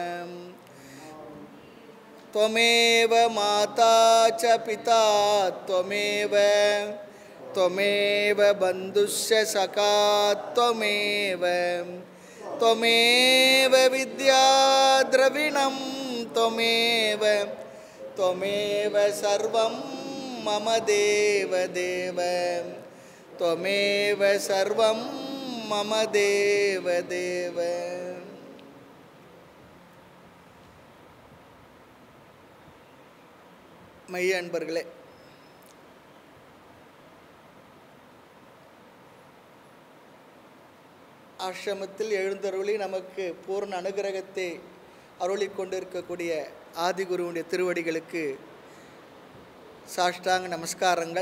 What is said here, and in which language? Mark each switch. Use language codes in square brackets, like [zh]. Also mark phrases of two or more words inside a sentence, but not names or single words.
[sa] त्वमेव माता च पिता त्वमेव त्वमेव बन्धुश्च सखा त्वमेव त्वमेव विद्या द्रविणं त्वमेव त्वमेव सर्वं मम देव देव त्वमेव सर्वं मम देव देव। [ta] மைய அன்பர்களே, ஆசிரமத்தில் எழுந்தருளி நமக்கு பூர்ண அனுகிரகத்தை அருளி கொண்டிருக்கக்கூடிய ஆதிகுருவுடைய திருவடிகளுக்கு சாஷ்டாங்க நமஸ்காரங்கள்.